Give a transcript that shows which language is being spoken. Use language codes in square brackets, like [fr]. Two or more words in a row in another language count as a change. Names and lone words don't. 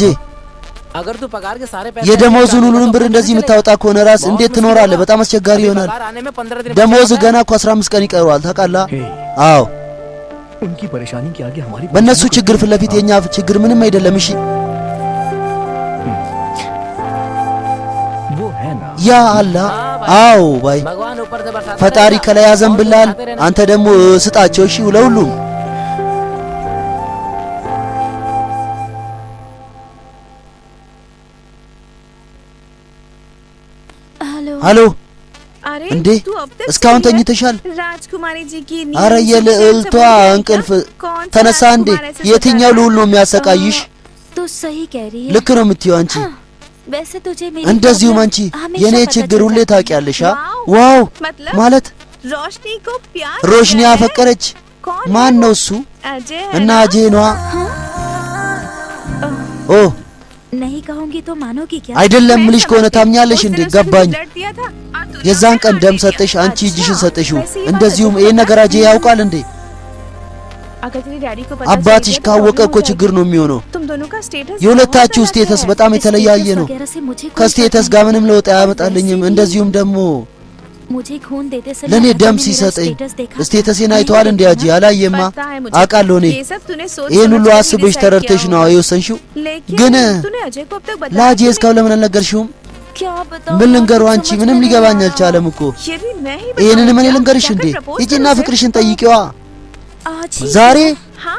[hi] अगर तू पगार के सारे पैसे [am] የደሞዙን ሁሉንም ብር እንደዚህ የምታወጣ ከሆነ ራስ እንዴት ትኖራለህ በጣም አስቸጋሪ ይሆናል ደሞዝ ገና እኮ 15 ቀን ይቀረዋል ታውቃለህ አዎ [hi] उनकी परेशानी के आगे हमारी [am] በእነሱ ችግር ፊት ለፊት የኛ ችግር ምንም አይደለም እሺ [hi] वो है ना [am] ያ አላህ አዎ ባይ [hi] भगवान ऊपर से बरसाता [am] ፈጣሪ ከላይ ያዘንብላል አንተ ደግሞ ስጣቸው እሺ ለሁሉም हेलो እንዴ እስካሁን ተኝተሻል [hi] राजकुमारी जी की [am] አረ የልዕልቷ እንቅልፍ ተነሳ እንዴ የትኛው ልዑል ነው የሚያሰቃይሽ [hi] तो सही कह रही है [am] ልክ ነው የምትይው አንቺ [hi] वैसे तुझे मेरी [am] እንደዚሁም አንቺ የኔ ችግር ሁሌ ታውቂያለሽ ዋው ማለት [hi] रोशनी को प्यार [am] ሮሽኒ አፈቀረች ማን ነው እሱ እና አጄ ነው ኦ [hi] नहीं कहूंगी तो मानोगी क्या [am] አይደለም ምልሽ ከሆነ ታምኛለሽ እንዴ ገባኝ የዛን ቀን ደም ሰጠሽ አንቺ እጅሽን ሰጠሽው እንደዚሁም ይሄን ነገር አጄ ያውቃል እንዴ አባትሽ ካወቀ እኮ ችግር ነው የሚሆነው የሁለታችሁ ስቴተስ በጣም የተለያየ ነው ከስቴተስ ጋር ምንም ለውጥ አያመጣልኝም እንደዚሁም ደግሞ [hi] मुझे खून देते समय [am] ለኔ [hi] राजा [am] ደም [hi] ने मेरा [am] ሲሰጠኝ [hi] स्टेटस देखा [am] ስቴተሴን [hi] था। [am] አይተዋል እንዴ አጂ? አላየማ [hi] पता है मुझे। [am] አውቃለሁ እኔ [hi] ये सब तूने सोच [am] ይሄን [hi] समझ [am] ሁሉ [hi] कर ही [am] አስበሽ [hi] decide [am] ተረድተሽ [hi] किया [am] ነው [hi] होगा। [am] የወሰንሽው። [hi] लेकिन [am] ግን [hi] तूने अजय को अब तक बताया [am] ለአጂ [hi] क्यों [am] እስካሁን ለምን አልነገርሽውም? [hi] क्या बताऊं? [am] ምን ልንገሩ [hi] कुछ [am] አንቺ? [hi] समझ [am] ምንም [hi] में नहीं [am] ሊገባኝ [hi] आ रहा। [am] አልቻለም እኮ። [hi] नहीं? ये भी मैं ही [am] ይሄንን [hi] बताऊं [am] ምን [hi] क्या? [am] ልንገርሽ [hi] जाकर [am] እንዴ? [hi] propose [am] ሂጂና [hi] करो उसे। [am] ፍቅርሽን ጠይቂዋ [hi] आज ही [am] ዛሬ። [hi] हाँ,